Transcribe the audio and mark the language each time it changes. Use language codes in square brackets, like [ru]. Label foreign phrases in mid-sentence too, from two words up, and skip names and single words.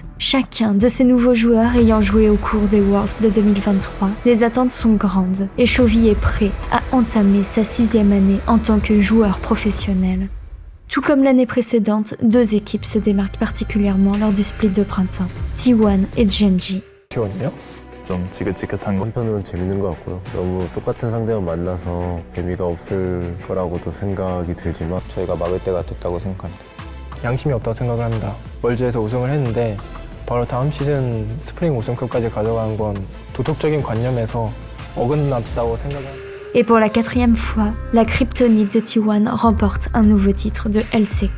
[fr] Chacun de ces nouveaux joueurs ayant joué au cours des Worlds de 2023, les attentes sont grandes et Chovy est prêt à entamer sa 6e année en tant que joueur professionnel. Tout comme l'année précédente, 2 équipes se démarquent particulièrement lors du split de printemps, T1 et Gen.G. [ko] T1이요? 좀 지긋지긋한 거. 한편으로는 재밌는 것 같고요. 너무 똑같은 상대만 만나서 재미가 없을 거라고도 생각이 들지만 저희가 막을 때가 됐다고 생각합니다. 양심이 없다고 생각을 합니다. 월즈에서 우승을 했는데 바로 다음 시즌 스프링 우승컵까지 가져간 건 도덕적인 관념에서 어긋났다고 생각합니다. [fr] Et pour la 4e fois, la kryptonite de T1 remporte un nouveau titre de LCK.